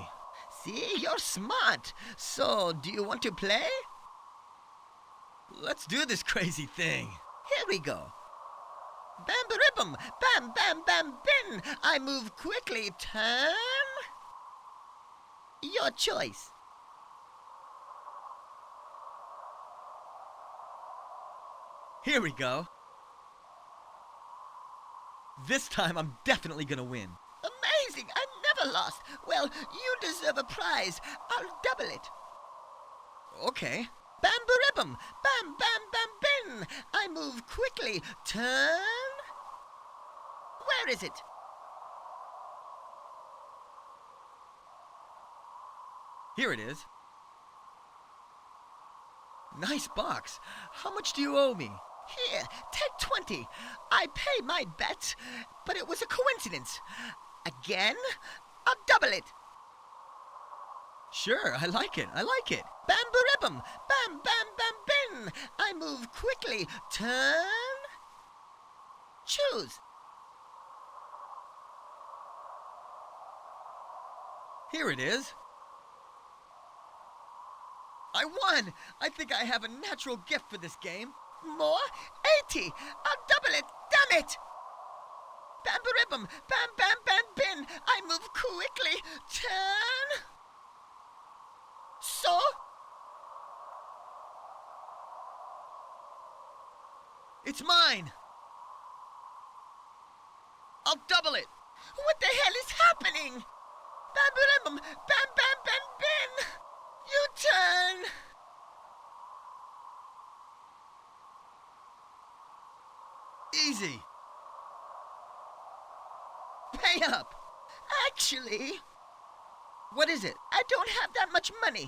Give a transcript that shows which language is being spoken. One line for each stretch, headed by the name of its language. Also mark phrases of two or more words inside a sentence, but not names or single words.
English: See, you're smart. So, do you want to play? Let's do this crazy thing. Here we go. Bam-ba-ribbum, bam, bam, bam, bin. I move quickly, turn. Your choice. Here we go. This time I'm definitely gonna win. Amazing! I never lost. Well, you deserve a prize. I'll double it. Okay. Bam-ba-ribbum, bam, bam, bam, bin. I move quickly, turn. Where is it? Here it is. Nice box. How much do you owe me? Here, take 20. I pay my bets, but it was a coincidence. Again, I'll double it. Sure, I like it. Bam-ba-ribbum, bam, bam, bam, bin. I move quickly, turn. Choose. Here it is. I won! I think I have a natural gift for this game. More? 80. I'll double it. Damn it! Bam-ba-ribbum, bam, bam, bam, bin. I move quickly. Turn. So? It's mine! I'll double it! What the hell is happening? Bam-ba-ribbum, bam, bam, bam, bin. You turn. Easy. Pay up. Actually, What is it? I don't have that much money.